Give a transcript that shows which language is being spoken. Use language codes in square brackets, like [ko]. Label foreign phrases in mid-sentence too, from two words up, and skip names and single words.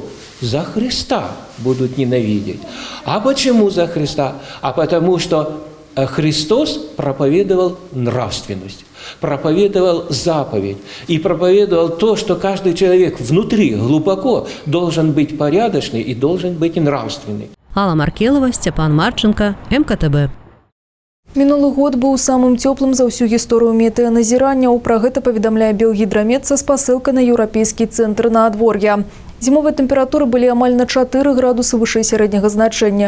[ru] За Христа будут ненавидеть. А почему за Христа? А потому что Христос проповедовал нравственность, проповедовал заповедь и проповедовал то, что каждый человек внутри глубоко должен быть порядочный и должен быть нравственный. Алла Маркелова, Степан Марченко, МКТБ. [be] Мінулы год быў самым цёплым за ўсю гісторыю метэаназірання. Пра гэта паведамляе Белгідрамет са спасылкай на еўрапейскі цэнтр надвор'я. Зімовыя тэмпературы былі амаль на 4 градусы вышэй сярэдняга значэння.